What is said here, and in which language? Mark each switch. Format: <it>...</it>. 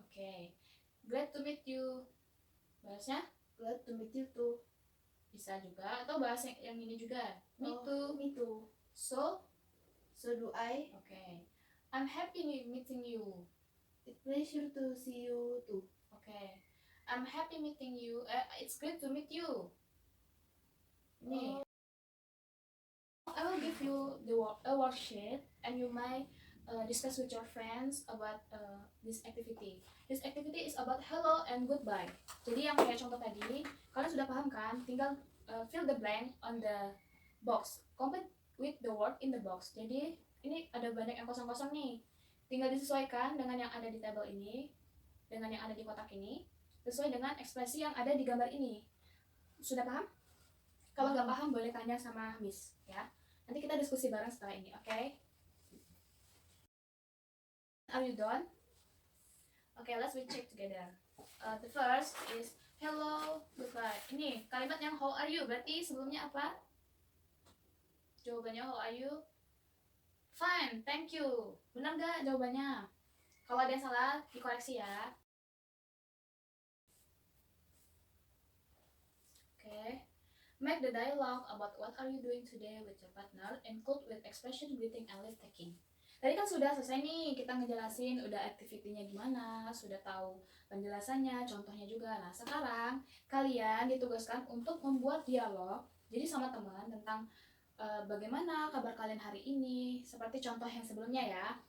<en>Okay. Glad to meet you.</en> <id>Balasnya?</id> <en>Glad to meet you too.</en> <id>bisa juga, atau bahas yang ini juga.</id> <en>Me too. Me too. So Do I. okay. I'm happy meeting you. It's pleasure to see you too. Okay. I'm happy meeting you. It's great to meet you.</en> <id>Nih,</id> <en>I will give you a worksheet, and you might discuss with your friends about this activity. This activity is about hello and goodbye.</en> <id>Jadi yang kayak contoh tadi, kalian sudah paham kan? Tinggal</id> <en>fill the blank on the box. Complete with the word in the box.</en> <id>Jadi ini ada banyak yang kosong-kosong nih. Tinggal disesuaikan dengan yang ada di tabel ini, dengan yang ada di kotak ini, sesuai dengan ekspresi yang ada di gambar ini. Sudah paham? Kalau nggak paham boleh tanya sama Miss ya. Nanti kita diskusi bareng setelah ini, oke?</id> <en>Are you done? Okay, let's check together. The first is hello, goodbye.</en> <id>Ini kalimat yang</id> <en>how are you,</en> <id>berarti sebelumnya apa? Jawabannya how are you?</id> <en>Fine, thank you.</en> <id>Benar nggak jawabannya? Kalau ada yang salah, dikoreksi ya.</id> <en>Okay. Make the dialogue about what are you doing today with your partner include with expression, greeting, and leave taking.</en> <id>Tadi kan sudah selesai nih, kita ngejelasin udah activity-nya gimana, sudah tahu penjelasannya, contohnya juga. Nah, sekarang kalian ditugaskan untuk membuat dialog, jadi sama teman tentang bagaimana kabar kalian hari ini, seperti contoh yang sebelumnya ya.</id>